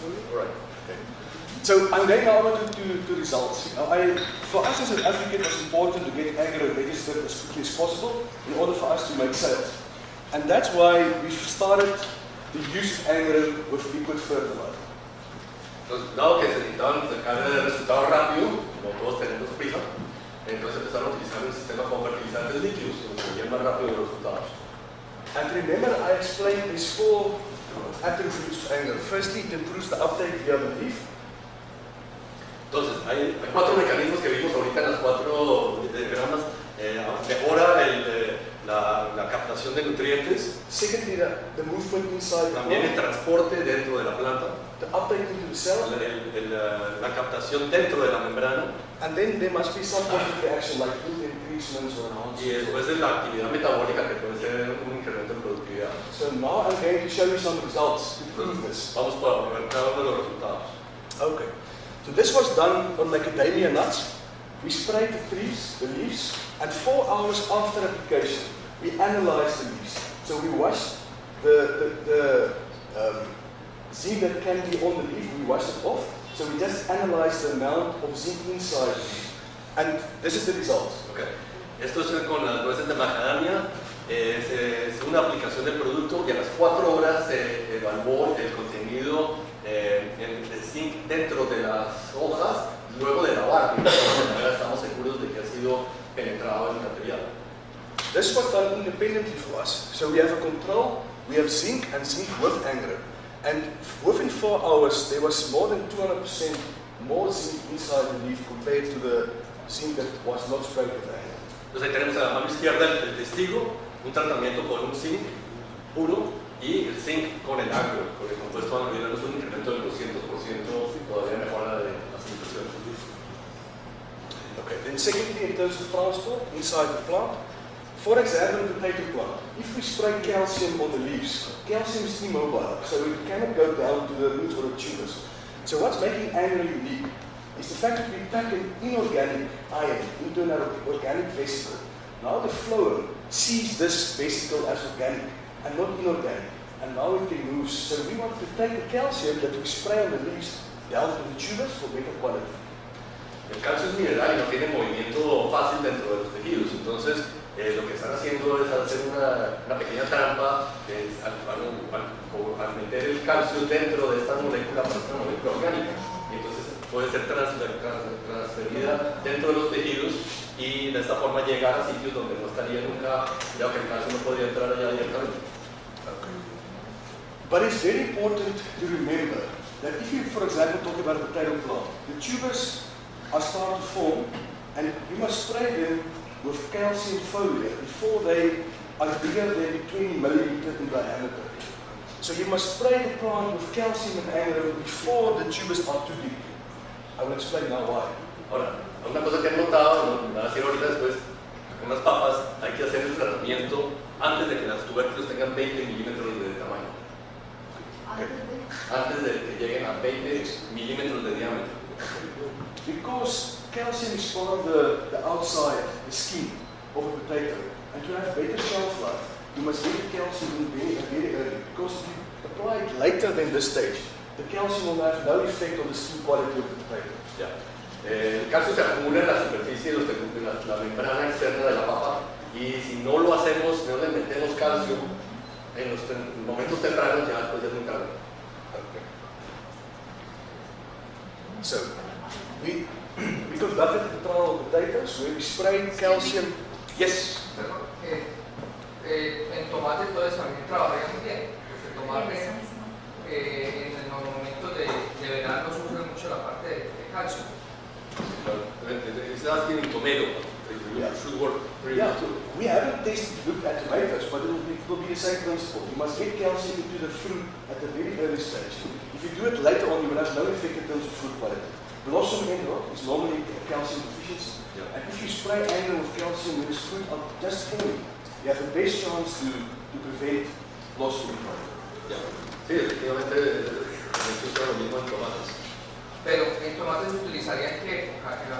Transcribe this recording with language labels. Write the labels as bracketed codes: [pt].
[en] All right. So I'm going now to results. For us as an advocate, it's important to get anger registered as quickly as possible in order for us to make sales. And that's why we've started the use of anger with liquid fertilizer. [es] Entonces, dado que se necesitaban sacar resultados rápido, como todos tenemos prisa, entonces empezaron a utilizar un sistema con fertilizantes líquidos, que conseguían más rápido los resultados. [en] And remember, I explained there's 4 attributes of anger. Firstly, it improves the uptake via the leaf. [es] Entonces, hay 4 mecanismos que vimos ahorita en las 4 diagramas. Mejora la captación de nutrientes, [en] Secondly, the movement inside the [es] también el [en] plant, [es] transporte dentro de la planta, [en] the uptake into the cell, [es] la captación dentro de la membrana, [en] and then there must be some positive reaction like food increasements or [es] y [en] enhancements. [es] después de la actividad metabólica que puede ser un incremento en productividad. [en] So now I'm going to show you some results to prove this. [es] Vamos para ver cada uno de los resultados. [en] Okay. So this was done on macadamia nuts. We sprayed the trees, the leaves, and 4 hours after application, we analyzed the leaves. So we washed the zinc that can be on the leaf, we washed it off. So we just analyzed the amount of zinc inside the leaf. And this is the results. Okay. [es] Esto es con las nueces de macadamia. Es una aplicación del producto y a las 4 horas se evaluó el contenido de zinc dentro de las hojas luego de lavar. De esta manera estamos seguros de que ha sido penetrado el material. [en] This was done independently for us. So we have a control, we have zinc and zinc with anger. And within 4 hours, there was more than 200% more zinc inside the leaf compared to the zinc that was not sprayed with anger. [es] Entonces ahí tenemos a la mano izquierda el testigo, un tratamiento con un zinc puro y el zinc con el agro, con el compuesto anhidro, es un incremento del 200%, todavía mejora de las impresiones. [en] Okay, then secondly, in terms of transport inside the plant, for example, the potato plant, if we spray calcium on the leaves, calcium is immobile, so it cannot go down to the roots or the tubers. So what's making anger unique is the fact that we pack an inorganic iron into an organic vesicle. Now the phloem sees this vesicle as organic and not inorganic, and now it can move. So we want to take the calcium that we spray on the leaves down to the tubers for better quality. [es] El calcio es mineral y no tiene movimiento fácil dentro de los tejidos, entonces lo que están haciendo es hacer una pequeña trampa al meter el calcio dentro de esta molécula para esta molécula orgánica, y entonces puede ser transferida dentro de los tejidos y de esta forma llegar a sitios donde no estaría nunca, ya que el calcio no podría entrar allá directamente. [en] Okay. But it's very important to remember that if you, for example, talk about a potato plant, the tubers are starting to form, and you must spray them with calcium foliar before they are bigger than 20 millimeters in diameter. So you must spray the plant with calcium and anger before the tubers are too deep. I will explain now why. [es] Ahora, una cosa que he notado, me va a decir ahorita después, con las papas hay que hacer el tratamiento antes de que las tubérculos tengan 20 milímetros de tamaño. Antes de que lleguen a 20 milímetros de diámetro. [en] Because calcium is part of the outside, the skin of a potato, and to have better shelf life, you must get the calcium in very early. Because if you apply it later than this stage, the calcium will have no effect on the skin quality of the potato. [es] Ya. El calcio se acumula en la superficie de la membrana externa de la papa Y si no lo hacemos, no le metemos calcio, en los momentos tempranos ya después es muy tarde. [en] Okay. So, we conducted the trial of potatoes where we sprayed calcium. Yes. [es] Perdón, en tomate entonces también trabajaría muy bien, porque tomate en los momentos de verano sufre mucho la parte de calcio. [en] It's asking in tomato, it should work pretty Yeah, well too. we haven't looked at tomatoes, but it will be the same principle. You must get calcium into the fruit at the very early stage. If you do it later on, you will have no effect in terms of fruit quality. Blossom end rot is normally a calcium deficiency. Yeah. And if you spray angle with calcium when it's fruit up just forming, you have the best chance to prevent blossom rot. Yeah. [es] Sí, efectivamente, se usa lo mismo en tomates. Pero en tomate se utilizaría en qué época?